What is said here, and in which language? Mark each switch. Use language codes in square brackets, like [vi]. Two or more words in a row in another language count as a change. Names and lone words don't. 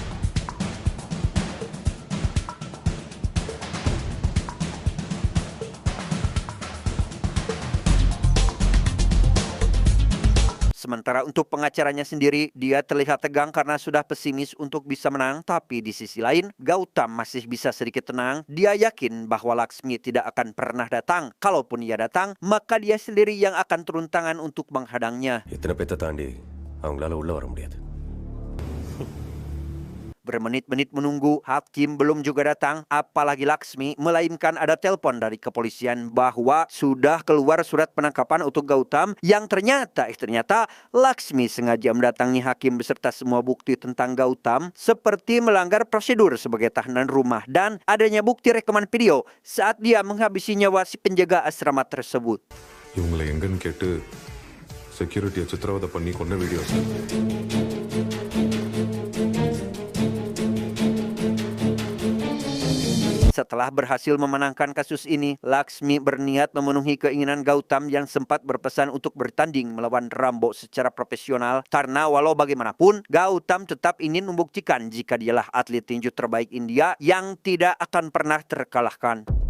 [id] Sementara untuk pengacaranya sendiri, dia terlihat tegang karena sudah pesimis untuk bisa menang. Tapi di sisi lain, Gautam masih bisa sedikit tenang. Dia yakin bahwa Laksmi tidak akan pernah datang. Kalaupun ia datang, maka dia sendiri yang akan turun tangan untuk menghadangnya. [ta] இத்தனை பேத்தை தாண்டி அவங்களால உள்ள வர முடியாது. [id] Bermenit-menit menunggu, hakim belum juga datang, apalagi Laksmi, melainkan ada telepon dari kepolisian bahwa sudah keluar surat penangkapan untuk Gautam yang ternyata Laksmi sengaja mendatangi hakim beserta semua bukti tentang Gautam seperti melanggar prosedur sebagai tahanan rumah dan adanya bukti rekaman video saat dia menghabisi nyawa si penjaga asrama tersebut. [ta] இவங்களை எங்கன்னு கேட்டு செக்யூரிட்டியை சித்திரவதை பண்ணி கொண்ட [en] video sir. [id] Setelah berhasil memenangkan kasus ini, Laksmi berniat memenuhi keinginan Gautam yang sempat berpesan untuk bertanding melawan Rambo secara profesional karena walau bagaimanapun, Gautam tetap ingin membuktikan jika dialah atlet tinju terbaik India yang tidak akan pernah terkalahkan.